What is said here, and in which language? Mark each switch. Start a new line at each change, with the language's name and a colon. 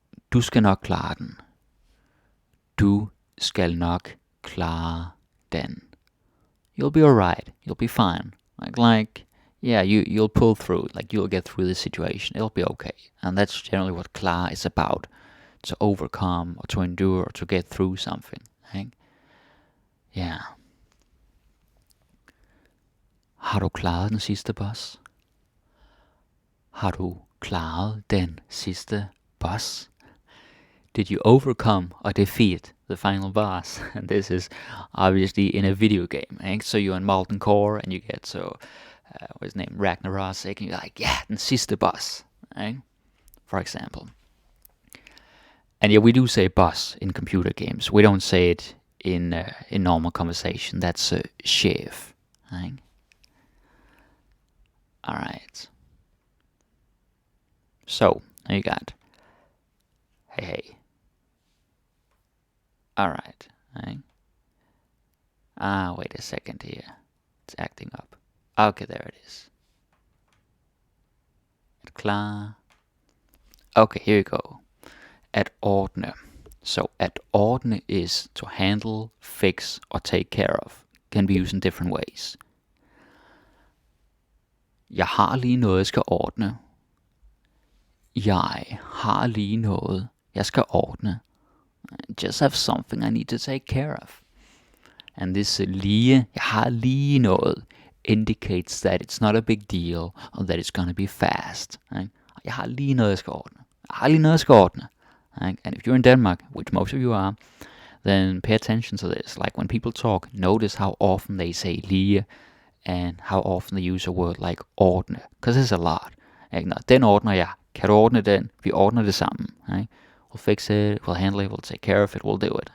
Danish: Du skal nok klare den. Du skal nok klare den.
English: You'll be alright. You'll be fine. Like yeah, you'll pull through. Like you'll get through this situation. It'll be okay. And that's generally what klare is about. To overcome, or to endure, or to get through something. Right? Yeah.
Danish: Har du klaret den sidste boss? Har du klaret den sidste boss?
English: Did you overcome or defeat the final boss? And this is obviously in a video game. Eh? So you're in Molten Core and you get what's his name, Ragnarok, and you're like, yeah,
Danish: den sidste boss.
English: Eh? For example. And yeah, we do say boss in computer games. We don't say it in normal conversation. That's chef. Eh? Alright. So, now you got hey. Alright. Right? Wait a second here. It's acting up. Okay, there it is. Klar. Okay, here you go. At ordne. So, at ordne is to handle, fix, or take care of. Can be used in different ways.
Danish: Jeg har lige noget, jeg skal ordne. Jeg har lige noget, jeg skal ordne.
English: Just have something I need to take care of. And this lige,
Danish: jeg har lige noget,
English: indicates that it's not a big deal, or that it's gonna be fast. Right?
Danish: Jeg har lige noget, jeg skal ordne. Jeg har lige noget, jeg skal ordne.
English: Right? And if you're in Denmark, which most of you are, then pay attention to this. Like when people talk, notice how often they say lige, and how often they use a word like ordne. Because there's a lot.
Danish: Ikke? Nå, den ordner jeg. Kan du ordne den? Vi ordner det sammen.
English: Right? We'll fix it, we'll handle it, we'll take care of it, we'll do it.